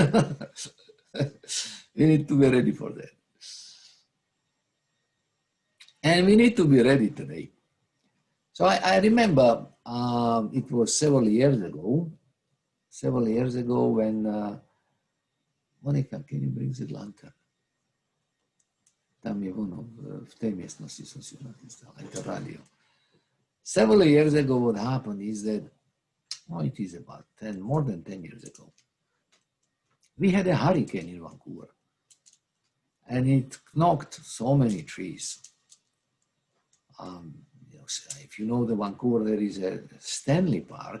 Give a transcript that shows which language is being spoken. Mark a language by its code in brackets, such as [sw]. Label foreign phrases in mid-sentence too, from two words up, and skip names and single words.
[en] We need to be ready for that. And we need to be ready today. So I remember it was several years ago when, Monika, can you bring the lantern? [sk] Tam je ono, v tej miestnosti som si napísal, aj to radio. [en] Several years ago, what happened is that, it is about more than 10 years ago, we had a hurricane in Vancouver, and it knocked so many trees. If you know the Vancouver, there is a Stanley Park.